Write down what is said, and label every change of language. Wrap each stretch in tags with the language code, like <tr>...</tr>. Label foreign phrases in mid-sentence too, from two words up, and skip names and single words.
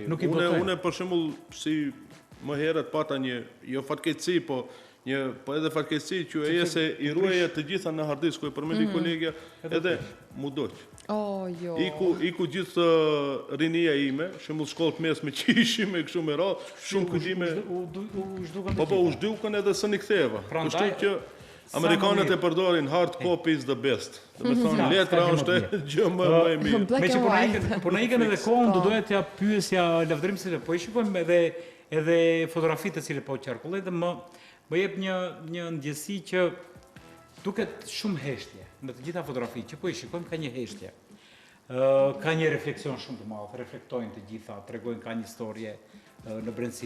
<sq>Unë për shembull si më herët pata një fatkeqësi, po edhe fatkeqësi që e se i ruaja të gjitha në</sq> <en>hard disk,</en> <sq>ku e përmendi kolegja, edhe mu doq. Jo. Iku gjithë rinia ime, shembull shkollët mesme që ishim me kështu me radhë, shumë kujtime. Po, u zhdukën edhe së një ktheva. Kështu që Amerikanët e përdorin</sq> <en>hard copy is the best.</en> <sq>Do të thonë letra është gjë më e mirë. Me që po na ikën edhe kohën, do doja t'ja pyesja lavdërim se po i shikojmë edhe fotografitë të cilët po qarkullojnë dhe më jep një ndjesi që duket shumë heshtje. Në të gjitha fotografi që po i shikojmë ka një heshtje. Ka një refleksion shumë të madh, reflektojnë të gjitha, tregojnë ka një historie në brendësi.</sq>